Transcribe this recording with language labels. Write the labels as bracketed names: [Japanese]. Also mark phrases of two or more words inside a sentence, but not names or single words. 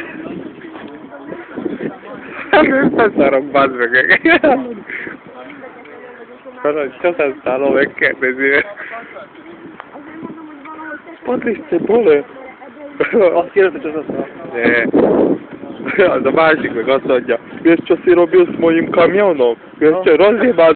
[Hungarian] Összeszarok, bazd meg. Köszönszál, megkérdezi. Patrice, bole? Azt kérdezte, hogy az Az a másik meg azt mondja, [Polish] wiesz co si robił z moim kamionem? Wiesz co, rozjebał